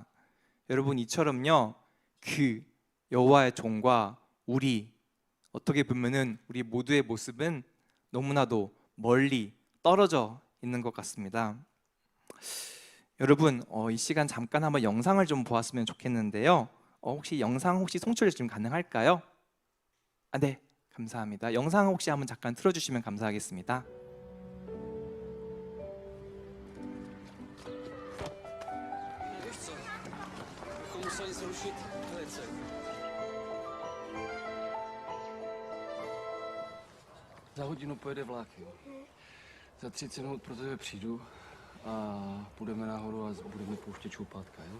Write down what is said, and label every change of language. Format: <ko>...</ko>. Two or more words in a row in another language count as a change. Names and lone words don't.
<ko>여러분 이처럼요, 그 여호와의 종과 우리 어떻게 보면은 우리 모두의 모습은 너무나도 멀리 떨어져 있는 것 같습니다. 여러분 이 시간 잠깐 한번 영상을 좀 보았으면 좋겠는데요. 혹시 영상 송출 좀 가능할까요? 네, 감사합니다. 영상 혹시 한번 잠깐 틀어주시면 감사하겠습니다.</ko> <cs>Za hodinu pojede vlak, jo. Za 30 minut pro tebe přijdu a půjdeme nahoru a budeme pouštět čoupátka, jo.</cs>